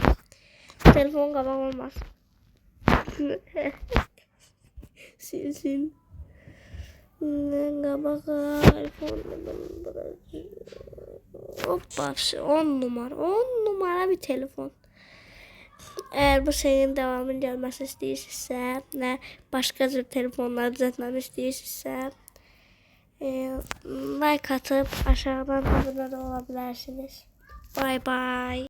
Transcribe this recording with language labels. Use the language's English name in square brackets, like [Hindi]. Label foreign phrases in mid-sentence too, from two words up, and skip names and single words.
[Turkish] Telefon kabağı olmaz. sil. Kabağı iPhone. Hoppa 10 numara bir telefon. Eğer bu serinin devamının gelmesi [Azerbaijani] istəyirsinizsə, nə başqa cür telefonlar düzəltməni istəyirsinizsə, [Turkish] like atıp aşağıdan abone olabilirsiniz. [English] Bye bye.